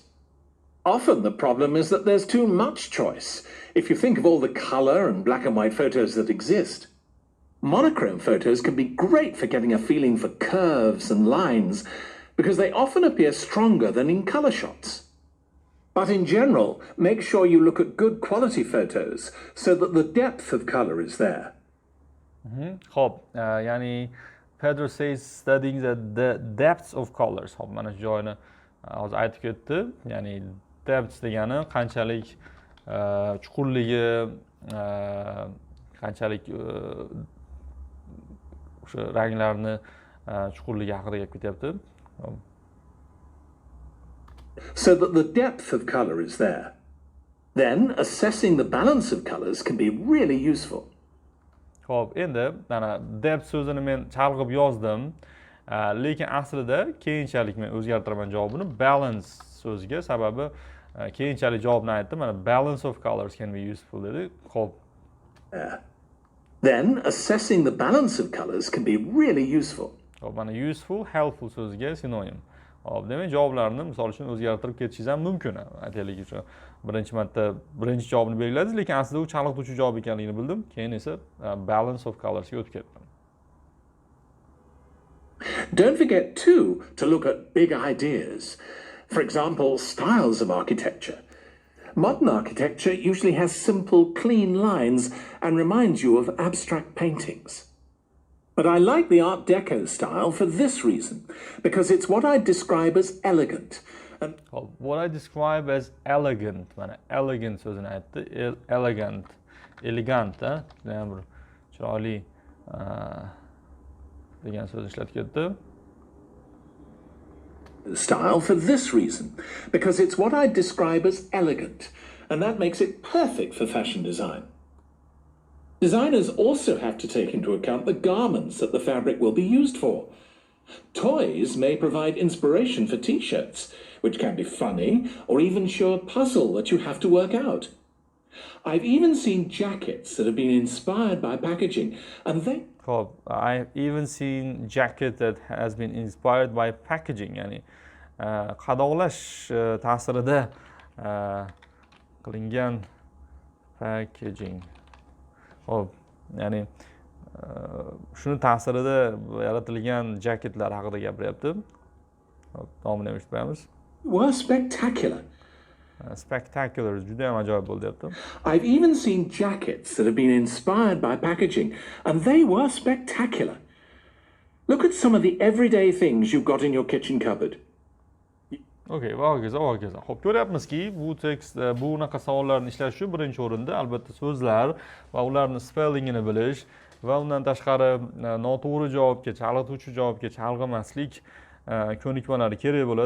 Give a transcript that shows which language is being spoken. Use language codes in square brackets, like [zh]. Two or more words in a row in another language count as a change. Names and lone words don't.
[en] Often the problem is that there's too much choice, if you think of all the colour and black and white photos that exist. Monochrome photos can be great for getting a feeling for curves and lines, because they often appear stronger than in colour shots. But in general, make sure you look at good quality photos so that the depth of colour is there. [uz] Xo'p, ya'ni [en] Pedro says studying the depths of colors. [uz] Xo'p, mana shu joyini hozir aytib ketdi. Ya'ni depth degani qanchalik chuqurligi, qanchalik o'sha ranglarni chuqurligi haqida gap ketyapti. [en] So that the depth of colour is there. Then assessing the balance of colours can be really useful. [uz] Xo'p, endi mana depth so'zini men chalg'ib yozdim, lekin aslida keyinchalik men o'zgartiraman javobini balance so'ziga, sababi keyinchalik javobni aytdim. [en] Mana balance of colors can be useful [uz] dedi. Xo'p. [en] Then assessing the balance of colours can be really useful. [uz] Xo'p, mana [en] useful, helpful [uz] so'ziga sinonim. Hop, demak javoblarni misol uchun o'zgartirib ketishingiz ham mumkin. Aytaylik uchun birinchi marta birinchi javobni belgiladingiz, lekin aslida u chalg'ituvchi javob ekanligini bildim. Keyin esa [en] balance of colors [uz] ga o'tib ketdim. [en] Don't forget too to look at big ideas. For example, styles of architecture. Modern architecture usually has simple, clean lines and reminds you of abstract paintings. But I like the Art Deco style for this reason, because it's what I describe as elegant. And what I describe as elegant, [uz] mana elegant so'zini aytdi. Elegant, bir chiroyli degan so'zni ishlatib ketdi. [en] Style for this reason, because it's what I describe as elegant, and that makes it perfect for fashion design. Designers also have to take into account the garments that the fabric will be used for. Toys may provide inspiration for t-shirts, which can be funny or even show a puzzle that you have to work out. I've even seen jackets that have been inspired by packaging, and they Ho'p, I've even seen jacket that has been inspired by packaging, [uz] ya'ni qadoqlash ta'sirida qilingan packaging. Ho'p, ya'ni shuni ta'sirida yaratilgan jaketlar haqida gapiryapti. Hop, davomini eshitmaymiz. [en] were spectacular. Spectacular, [uz] juda ham ajoyib bo'ldi deyapti. [en] I've even seen jackets that have been inspired by packaging, and they were spectacular. Look at some of the everyday things you've got in your kitchen cupboard. [uz] Okey, va hokazo. Xo'p, ko'ryapmizki, bu tekst bu unaqa savollarni ishlash uchun birinchi o'rinda albatta so'zlar va ularni spellingini bilish va undan tashqari noto'g'ri javobga, chalg'ituvchi javobga chalg'imaslik ko'nikmalari kerak bo'ladi.